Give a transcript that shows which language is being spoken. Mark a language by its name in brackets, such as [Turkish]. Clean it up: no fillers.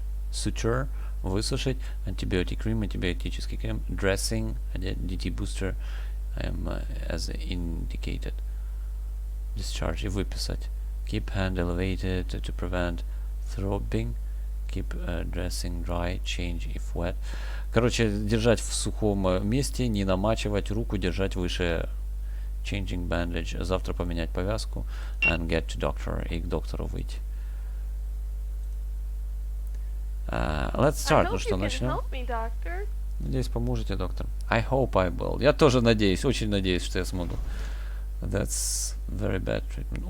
[English] Suture, высушить. Antibiotic cream, [Russian] антибиотический крем. [English] Dressing, DT booster, as indicated. Discharge [Russian] и выписать. [English] Keep hand elevated to prevent throbbing. Keep dressing dry, change if wet. [Russian] Короче, держать в сухом месте, не намачивать руку, держать выше. [English] Changing bandage. [Russian] Завтра поменять повязку. [English] And get to doctor. [Russian] И к доктору выйти. [English] Let's start. [Russian] Ну что, начнем? Надеюсь, поможете, доктор. [English] I hope I will. [Russian] Я тоже надеюсь, очень надеюсь, что я смогу. [English] That's very bad treatment.